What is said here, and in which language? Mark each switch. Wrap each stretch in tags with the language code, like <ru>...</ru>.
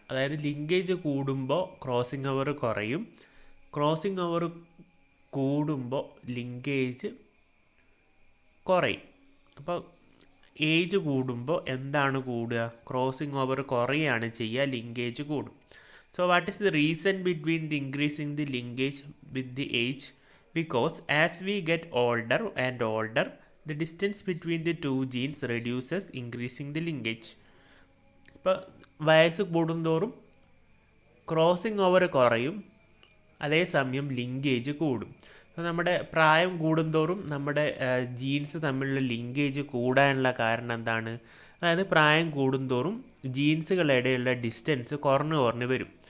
<ml>അതായത് ലിങ്കേജ് കൂടുമ്പോൾ crossing over കുറയും, ക്രോസിംഗ് ഓവർ കൂടുമ്പോൾ ലിങ്കേജ് കുറയും. അപ്പോൾ ഏജ് കൂടുമ്പോൾ എന്താണ് കൂടുക? ക്രോസിംഗ് ഓവർ കുറയാണ് ചെയ്യുക, ലിങ്കേജ് കൂടും.</ml> <en>So what is the reason between the increasing the linkage with the age? Because as we get older and older, the distance between the two genes reduces, increasing the linkage.</en> <ml>ഇപ്പോൾ വയസ്സ് കൂടുന്തോറും crossing over കുറയും, അതേസമയം linkage കൂടും. അപ്പോൾ നമ്മുടെ പ്രായം കൂടുന്തോറും നമ്മുടെ ജീൻസ് തമ്മിലുള്ള ലിങ്കേജ് കൂടാനുള്ള കാരണം എന്താണ്? അതായത് പ്രായം കൂടുന്തോറും ജീൻസുകളുടെ ഡിസ്റ്റൻസ് കുറഞ്ഞു വരും.</ml>